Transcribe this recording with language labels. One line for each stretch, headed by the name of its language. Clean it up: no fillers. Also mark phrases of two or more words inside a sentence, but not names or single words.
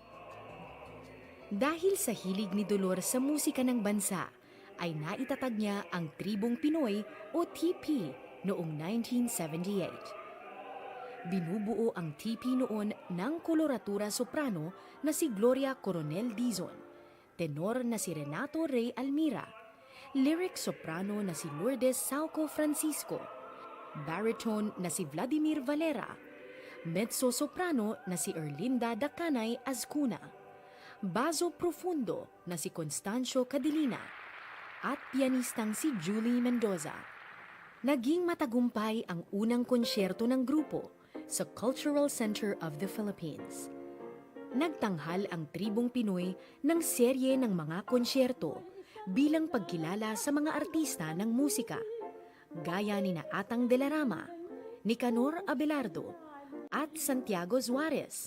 Filipino: Dahil sa hilig ni Dolor sa musika ng bansa, ay naitatag niya ang Tribong Pinoy o TP noong 1978. Binubuo ang TP noon ng koloratura soprano na si Gloria Coronel Dizon, tenor na si Renato Rey Almira, lyric soprano na si Lourdes Sauco Francisco, baritone na si Vladimir Valera, mezzo-soprano na si Erlinda Dacanay Azcuna, basso profundo na si Constancio Cadilina, at pianistang si Julie Mendoza. Naging matagumpay ang unang konsyerto ng grupo sa Cultural Center of the Philippines. Nagtanghal ang Tribong Pinoy ng serye ng mga konsyerto bilang pagkilala sa mga artista ng musika, gaya ni Atang de la Rama, Nicanor Abelardo, at Santiago Suarez.